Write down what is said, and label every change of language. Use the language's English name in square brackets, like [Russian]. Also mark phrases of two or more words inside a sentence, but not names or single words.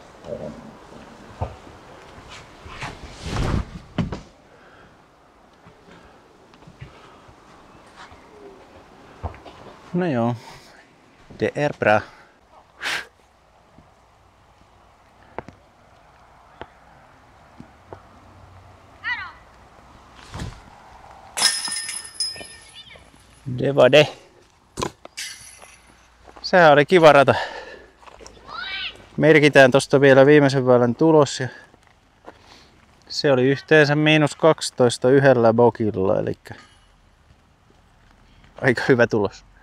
[Finnish] No joo. [Swedish] Det är bra. Det var det. [Finnish] Sehän oli kiva rata. Merkitään tosta vielä viimeisen väylän tulos. Ja se oli yhteensä -12 yhdellä bogilla, eli aika hyvä tulos.